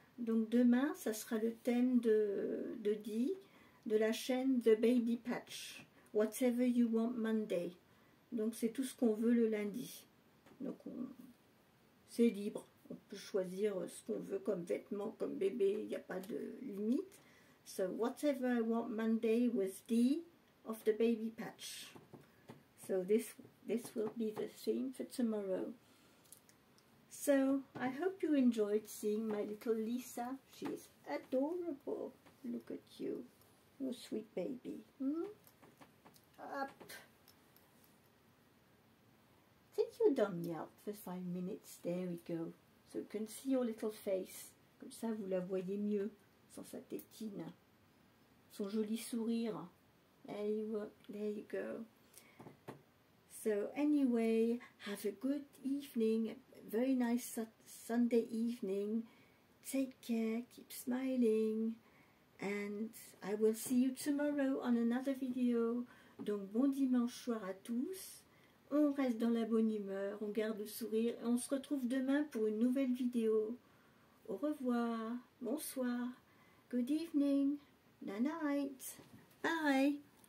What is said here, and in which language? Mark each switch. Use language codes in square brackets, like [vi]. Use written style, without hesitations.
[fr] Donc demain, ça sera le thème de Dee, de la chaîne The Baby Patch. [en] Whatever you want Monday. [fr] Donc c'est tout ce qu'on veut le lundi. Donc c'est libre. On peut choisir ce qu'on veut comme vêtements, comme bébé. Il n'y a pas de limite. [en] So whatever I want Monday with Dee of the Baby Patch. So this will be the theme for tomorrow. So I hope you enjoyed seeing my little Lisa. She is adorable. Look at you. You sweet baby. Up. Take your dummy out for 5 minutes. There we go. So you can see your little face. [fr] Comme ça, vous la voyez mieux sans sa tétine. Son joli sourire. [en] There you go. So anyway, have a good evening. Very nice Sunday evening. Take care. Keep smiling. And I will see you tomorrow on another video. [fr] Donc bon dimanche soir à tous. On reste dans la bonne humeur, on garde le sourire et on se retrouve demain pour une nouvelle vidéo. Au revoir, bonsoir, [en] good evening, night, bye.